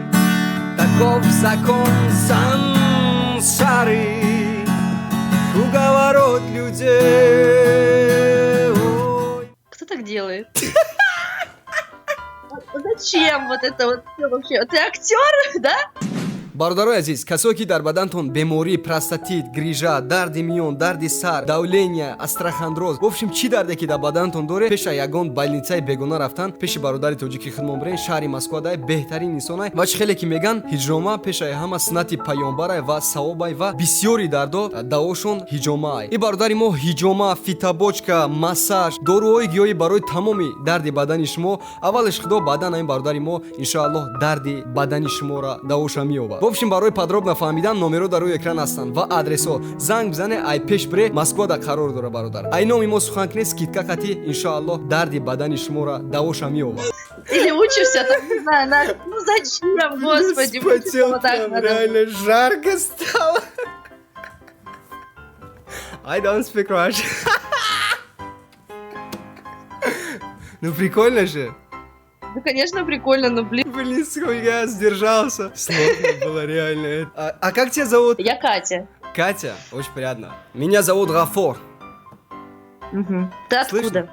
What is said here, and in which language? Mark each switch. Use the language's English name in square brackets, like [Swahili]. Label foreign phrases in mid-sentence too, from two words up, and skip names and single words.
[Russian] Таков закон сансары, круговорот людей. Ой. Кто так делает? Зачем вот это вот всё вообще? Ты актер, да? [Tajik] Бародарои азиз, касое ки дар бадантон бемории простатит, грижа, дарди миён, дарди сар, давление, астрахандроз, [Russian] в общем [Tajik] чӣ дарде ки дар бадантон доре, пеша ягон больницаи бегона рафтан, пеши бародари тоҷики хидмонбирен шаҳри Москвадай беҳтарин инсонай ва чӣ хеле ки меган ҳиҷома пешаи ҳама суннати пайёмбарай ва савобай ва бисёри дардо давошон ҳиҷомаай. И бародари мо ҳиҷома, фитабочка, массаж, доруҳои гиёҳӣ барои тамоми дарди бадани шумо. Аввалиш худо баъдан ин бародари мо иншоаллоҳ дарди бадани шуморо давоша меёбад. [Russian] В общем, [Tajik] барои подробно фаҳмидан номеро дар рӯи экран ҳастанд ва адресҳо. Занг бизане, ай пеш бире, Москвада қарор дора бародар. Ай номи мо сухан кунед, скидка қатӣ иншоаллоҳ дарди бадани шуморо давоша меёбад. [Russian] Или учишься, там, не знаю, ну зачем, господи, Вспотел вот так прям, надо. реально жарко стало. [English] I don't speak Russian. [Russian] Ну прикольно же. Ну, конечно, прикольно, но, блин. Блин, сколько я сдержался. Сложно было реально. А как тебя зовут? Я Катя. Катя, очень приятно. Меня зовут Гафор. Мгм. Ты откуда?